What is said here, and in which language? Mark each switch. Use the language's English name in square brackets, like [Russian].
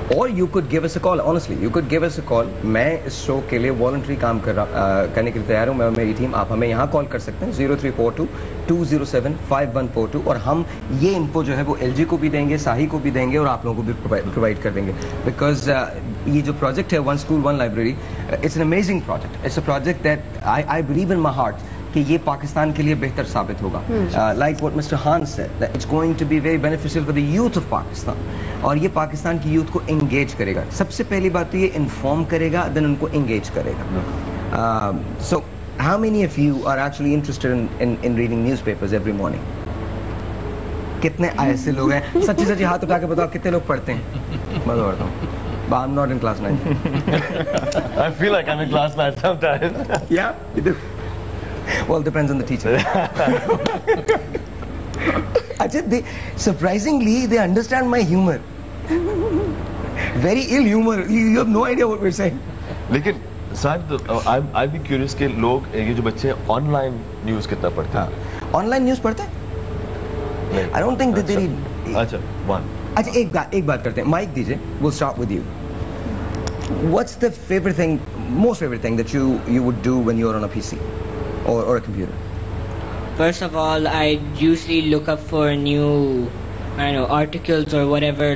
[English] और you could give us a call. Honestly, you could give us a call. [Hindi] मैं इस show के लिए वॉलंटरी काम करने के लिए तैयार हूँ. मैं मेरी टीम. आप हमें यहाँ कॉल कर सकते हैं 0342-207-5142 और हम ये इन्फो जो है वो LG को भी देंगे, साही को भी देंगे और आप लोगों को भी प्रोवाइड कर देंगे. [English] Because ये जो project है one school one library, it's an amazing project. It's a project that I believe in my heart [Hindi] कि ये पाकिस्तान के लिए बेहतर साबित होगा. [English] Like what mister Khan said that it's going to be very beneficial for the youth of Pakistan. [Hindi] और ये पाकिस्तान की यूथ को एंगेज करेगा. सबसे पहली बात तो ये इन्फॉर्म करेगा, देन उनको एंगेज करेगा. [English] So how many of you are actually interested in reading newspapers every morning? [Hindi] कितने ऐसे लोग हैं? सच्ची हाथ उठा के बताओ कितने लोग पढ़ते हैं? मैं बताता हूँ. [English] But I'm not in class 9. I feel like I'm in class 9 sometimes. Yeah, you do. Well, depends on the teacher. Actually, surprisingly, they understand my humor. Very ill humor. You have no idea what we're saying. [Hindi] लेकिन साहब, [English] I'd be curious [Hindi] कि लोग ये जो बच्चे online news कितना पढ़ते हैं? ऑनलाइन न्यूज़ पढ़ते हैं? [English] I don't think that they read. [Hindi] अच्छा, one. अच्छा, एक बात करते हैं. माइक दीजिए. [English] We'll start with you. What's the most favorite thing that you would do when you're on a PC or a computer? First of all, I usually look up for new, articles or whatever.